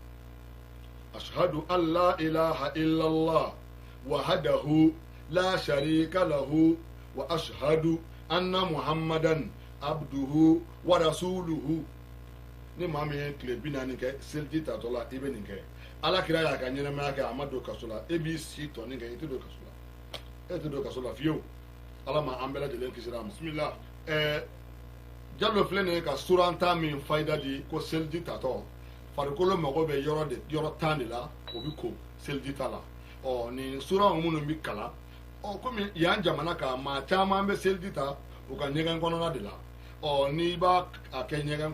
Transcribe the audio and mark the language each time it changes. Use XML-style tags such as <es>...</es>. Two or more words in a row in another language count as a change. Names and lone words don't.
<ar>أشهد أن لا إله إلا الله وحده لا شريك له وأشهد أن محمدا عبده ورسوله</ar> <bm>ni maa min ye tile 40 kɛ seliji tatɔ la i bɛ nin kɛ ala kira y'a ka ɲɛnamaya kɛ a ma don kaso la e b'i si tɔnin kɛ i tɛ don kaso la e tɛ don kaso la fiyewu ala ma an bɛɛ lajɛlen kisira a ma bisimila Jallo filɛ nin ye ka suranta min fayida di ko seliji tatɔ farikolo mago bɛ yɔrɔ 10 de la o bɛ ko seliji ta la nin sura minnu bɛ kalan komi yan jamana kan maa caman bɛ seliji ta u ka ɲɛgɛn kɔnɔna de la n'i b'a kɛ ɲɛgɛn</bm>